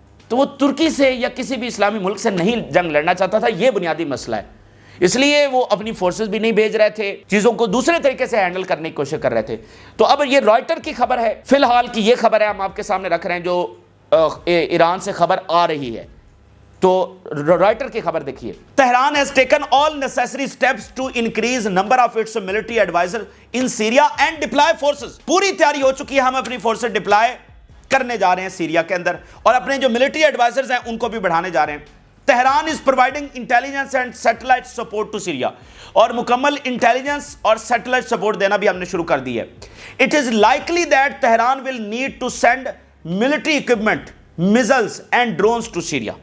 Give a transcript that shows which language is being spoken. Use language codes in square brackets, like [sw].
[ur] تو وہ ترکی سے یا کسی بھی اسلامی ملک سے نہیں جنگ لڑنا چاہتا تھا. یہ بنیادی مسئلہ ہے، اس لیے وہ اپنی فورسز بھی نہیں بھیج رہے تھے، چیزوں کو دوسرے طریقے سے ہینڈل کرنے کی کوشش کر رہے تھے. تو اب یہ رائٹر کی خبر ہے، فی الحال کی یہ خبر ہے ہم آپ کے سامنے رکھ رہے ہیں جو ایران سے خبر آ رہی ہے. تو رائٹر کی خبر دیکھیے، [en] Tehran has taken all necessary steps to increase number of its military advisors in Syria and deploy forces. [ur] پوری تیاری ہو چکی ہے، ہم اپنی فورسز ڈپلائے کرنے جا رہے ہیں سیریا کے اندر، اور اپنے جو ملٹری ایڈوائزرز ہیں ان کو بھی بڑھانے جا رہے ہیں. [en] Tehran is providing intelligence and satellite support to Syria, [ur] اور مکمل انٹیلیجنس اور سیٹلائٹ سپورٹ دینا بھی ہم نے شروع کر دی ہے. [en] It is likely that Tehran will need to send military equipment, missiles and drones to Syria.